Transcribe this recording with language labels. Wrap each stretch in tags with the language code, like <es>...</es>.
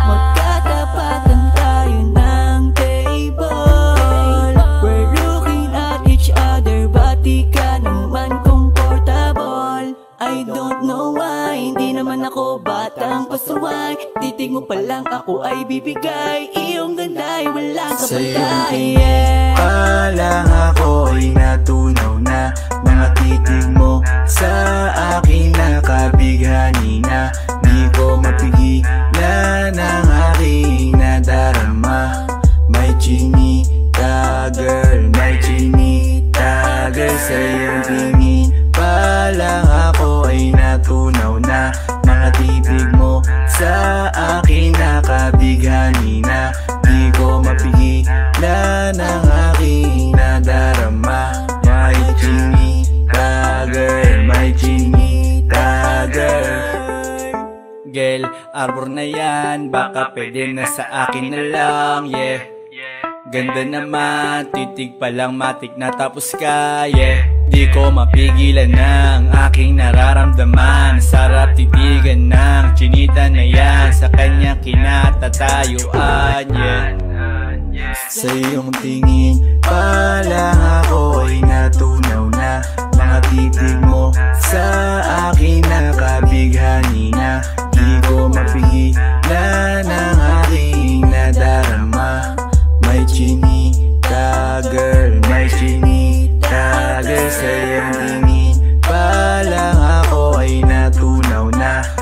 <tl>Magkatapatan tayo ng table.</tl> <en>We're looking at each other, but</en> <tl>di ka naman</tl> <en>comfortable. I don't know why,</en> <tl>hindi naman ako batang pasuway. Titig mo pa lang ako ay bibigay. Iyong ganda ay walang Sa iyong kapatay. tingin pa lang ako ay natunaw na. Mga titig mo sa akin nakabighani na. Di ko mapigilan ang aking nadarama. May chinita girl, may chinita girl. Sa iyong tingin pa lang ako ay natunaw na. Mga titig mo sa akin nakabighani na. Di ko mapigilan ang aking nadarama. May chinita girl, may chinita girl. Girl, arbor na yan, baka pwede na sa akin na lang, yeah. Ganda naman, titig pa lang matik na tapos ka, yeah. Di ko mapigilan ng aking nararamdaman. Sarap titigan ng chinita na yan. Sa kanya kinatatayuan, yeah. Sa iyong tingin pa lang ako ay natunaw na. Mga titig mo sa akin nakabighani na. Di ko mapigilan ang aking nadarama. May chinita girl, may chinita girl. Sa iyong tingin pa lang ako ay natunaw na.</tl>